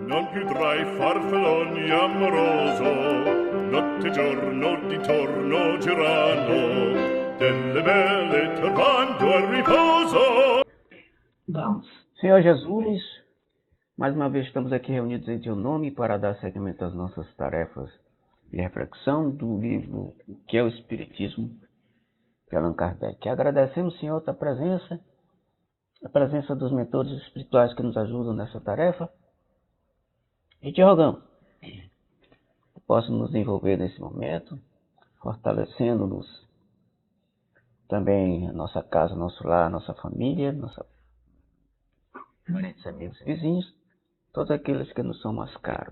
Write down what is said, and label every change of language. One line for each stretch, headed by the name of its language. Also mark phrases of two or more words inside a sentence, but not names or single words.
Italian: più tra i farfalloni amoroso, notte e giorno di torno girano, delle belle turbando al riposo.
Portuguese: Vamos. Senhor Jesus, mais uma vez estamos aqui reunidos em Teu nome para dar seguimento às nossas tarefas de reflexão do livro que é o Espiritismo, de Allan Kardec. Agradecemos, Senhor, a Tua presença, a presença dos mentores espirituais que nos ajudam nessa tarefa, e te rogamos que possa nos envolver nesse momento, fortalecendo-nos também a nossa casa, nosso lar, nossa família, nossa parentes, amigos e vizinhos, todos aqueles que nos são mais caros.